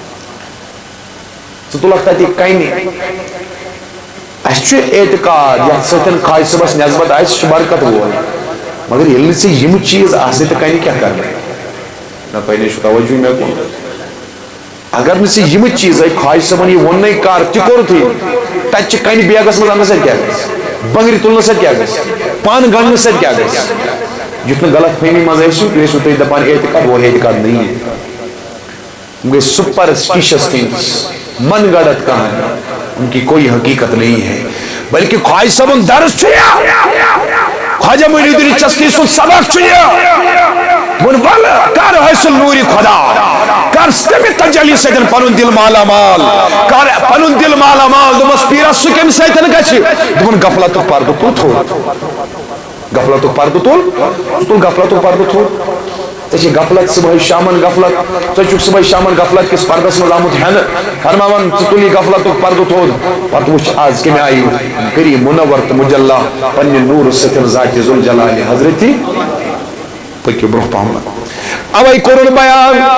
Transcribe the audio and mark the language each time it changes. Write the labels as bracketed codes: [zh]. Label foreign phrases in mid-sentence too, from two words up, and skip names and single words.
[ks] ژٕ تُلکھ تتہِ کنہِ اسہِ چھُ اعتقاد یتھ سۭتۍ خواجہ صٲبس نسبت آسہِ سُہ چھُ برکت وول مگر ییٚلہِ نہٕ ژےٚ یِم چیٖز آسنٕے تہٕ کنہِ کیاہ کرنٕے نہ تۄہہِ نے چھُ توجہ مےٚ کُن اگر نہٕ ژےٚ یِم چیٖزے خواجہ صٲبن یہِ ووٚننٕے کر تہِ کوٚرتھٕے تتہِ چھِ کنہِ بیگس منٛز اننہٕ سۭتۍ کیاہ گژھِ بنگرِ تُلنہٕ سۭتۍ کیاہ گژھِ پن گنڈنہٕ سۭتۍ کیاہ گژھِ یُتھ نہٕ غلط فہمی منٛز ٲسِو تُہۍ ٲسِو تُہۍ دپان اعتقاد [ur] وہ اعتقاد نہیں ہے [ks] گٔے [en] superstitious things [ur] من گڑت کہانی ان کی کوئی حقیقت نہیں ہے [ks] بلکہ خواجہ صاحبن درس چھُ خواجہ معین الدین چشتی سُنٛد سبق چھُ ووٚن ولہٕ کر حٲصِل نوٗرِ خدا کر تمہِ تجلی سۭتۍ پنُن دل مالا مال کر پنُن دل مالا مال دوٚپمس پیرس سُہ کمہِ سۭتۍ گژھِ دوٚپُن غفلتُک پردٕ تُل تھوٚد غفلتُک پردٕ تُل ژٕ تُل غفلتُک پردٕ تھوٚد ژےٚ چھِ غفلت صبحٲے شامن غفلت ژٕ چھُکھ صبحٲے شامن غفلت کِس پردس منٛز آمُت ہٮ۪نہٕ فرماوان ژٕ تُل یہِ غفلتُک پردٕ تھوٚد پتہٕ وٕچھ آز کمہِ آیہِ کریم منور تہٕ مجلا پننہِ نوٗرٕ سۭتۍ ذاتِ ذوالجلالِ حضرتِ پٔکِو برونٛہہ پہم اوے کوٚرُن بیان